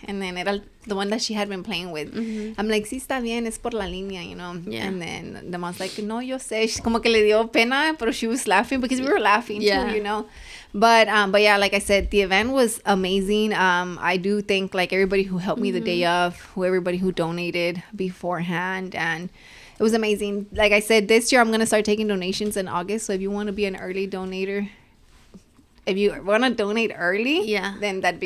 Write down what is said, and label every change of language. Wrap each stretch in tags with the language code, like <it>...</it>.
<en>And then</en> <es>era</es> <en>the one that she had been playing with. I'm like,</en> <es>sí, está bien, es por la línea,</es> <en>you know? Yeah. And then the mom's like,</en> <es>no, yo sé.</es> <en>She's</en> <es>como que le dio pena,</es> <en>but she was laughing because we were laughing too, you know? But yeah, like I said, the event was amazing. I do thank like everybody who helped me the day of, everybody who donated beforehand, and it was amazing. Like I said, this year I'm gonna start taking donations in August. So if you want to be an early donator, if you want to donate early, then that'd be</en>